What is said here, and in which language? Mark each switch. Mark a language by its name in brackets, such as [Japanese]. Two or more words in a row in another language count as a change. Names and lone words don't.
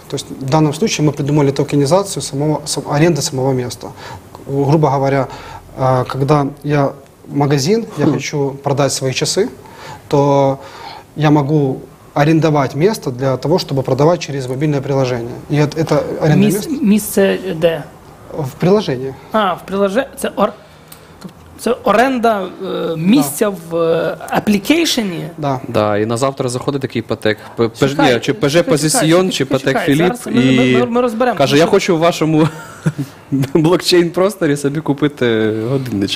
[Russian] То есть в данном случае мы придумали токенизацию аренды самого места. Грубо говоря, когда я магазин, я хочу продать свои часы, то я могу арендовать место для того, чтобы продавать через мобильное приложение. И это аренда места [Ukrainian] Місце де? [Russian] в приложении. [Ukrainian] В приложенні. Це оренда місця в аплікейшені? [Russian] Да. [Ukrainian] Да, і на завтра заходить такий патек, Чекай, чи ПЖ чекай, Позиціон, чи почекай, патек Філіп, зараз і ми розберемо. каже, я хочу в вашому блокчейн-просторі собі купити годинничок.